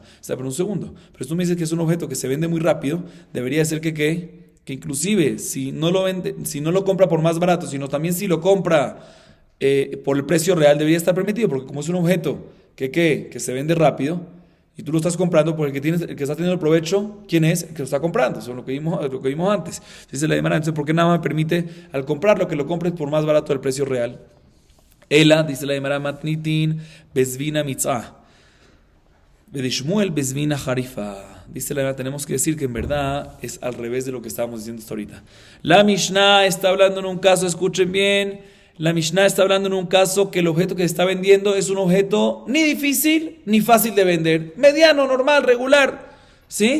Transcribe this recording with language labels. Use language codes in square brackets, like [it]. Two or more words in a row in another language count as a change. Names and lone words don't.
[es] Pero un segundo, pero tú me dices que es un objeto que se vende muy rápido, debería ser que inclusive si no lo compra por más barato, sino también si lo compra por el precio real, debería estar permitido, porque como es un objeto que se vende rápido y tú lo estás comprando por el que está teniendo el provecho, ¿quién es? El que lo está comprando. Eso es lo que vimos antes. Dice la Gemara, entonces ¿por qué nada me permite al comprarlo que lo compres por más barato del precio real? [arc] אלא, [es] dice la Gemara, [arc] מתניתין בזבינא מציעא ודשמואל בזבינא חריפא. [es] Dice la verdad, tenemos que decir que en verdad es al revés de lo que estábamos diciendo hasta ahorita. La Mishnah está hablando en un caso, escuchen bien, la Mishnah está hablando en un caso que el objeto que se está vendiendo es un objeto ni difícil ni fácil de vender, mediano, normal, regular, ¿sí?